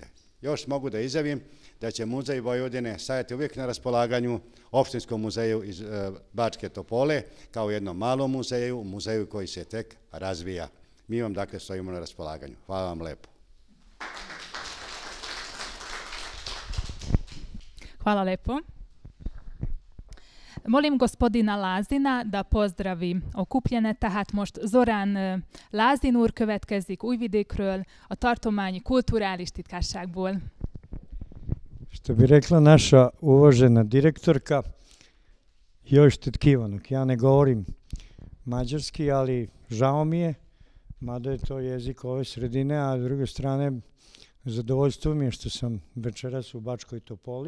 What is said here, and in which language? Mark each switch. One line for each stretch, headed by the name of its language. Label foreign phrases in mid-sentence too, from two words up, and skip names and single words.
Serbian: Još mogu da izjavim da će Muzej Vojvodine stajati uvijek na raspolaganju Opštinskom muzeju iz Bačke Topole kao jednom malom muzeju, muzeju koji se tek razvija. Mi vam dakle stojimo na raspolaganju. Hvala vam lepo. Hvala lepo. Molim gospodina Lazina da pozdravi okupljene,
Hungarian: tehát most Zorán Lázin úr következik Újvidékről, a tartományi kulturális titkárságból.
Serbian: Što bi rekla naša uvažena direktorka, još Tetkivanok. Ja ne govorim mađarski, ali žao mi je, mada je to jezik ove sredine, a s druge strane zadovoljstvo mi je što sam večeras u Bačkoj Topoli.